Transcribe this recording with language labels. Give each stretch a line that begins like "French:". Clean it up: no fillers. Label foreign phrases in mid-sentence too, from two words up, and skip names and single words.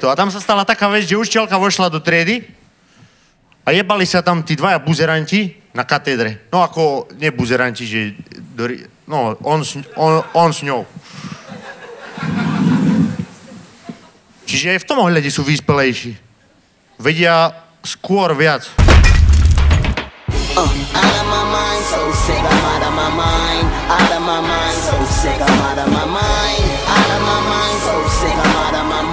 Slovak: A tam sa stala taká vec, že učiteľka vošla do triedy a jebali sa tam tí 2 buzeranti na katedre. No ako, nie buzeranti, že... No, on s ňou. Čiže aj v tom ohľade sú vyspelejší. Vedia skôr viac.
English: Out of my mind, so sick, I'm out of my mind. Out of my mind, so sick, I'm out of my mind. Out of my mind, so sick, I'm out of my mind.